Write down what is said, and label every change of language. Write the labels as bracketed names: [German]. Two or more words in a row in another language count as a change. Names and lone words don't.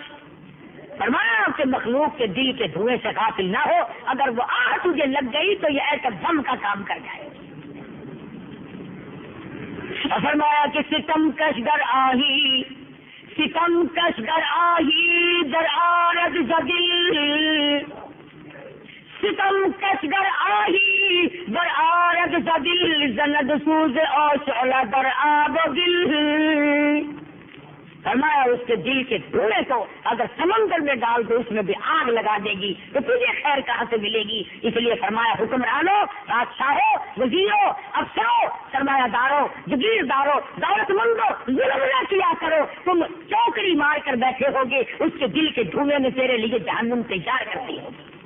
[Urdu] فرمایا کہ مخلوق کے دل کے دھوئیں سے غافل نہ ہو، اگر وہ آہ تجھے لگ گئی تو یہ ایسا دم کا کام کر جائے۔ اور فرمایا کہ [Persian] ستم کش در آہی، ستم کش در آہی در آرد زدل، ستم کش در آہی در آرد زدل، زند سوز او شعلہ در آب و دل۔ [Urdu] فرمایا اس کے دل کے دھوئیں کو اگر سمندر میں ڈال دو اس میں بھی آگ لگا دے گی تو تجھے خیر کہاں سے ملے گی. اس لیے فرمایا حکمرانوں، بادشاہوں، وزیروں، افسروں، سرمایہ داروں، جگیرداروں، دولت مندوں، ظلم نہ کیا کرو. تم چوکڑی مار کر بیٹھے ہوگے، اس کے دل کے دھوئیں میں تیرے لیے جہنم تیار کرتی ہوگی.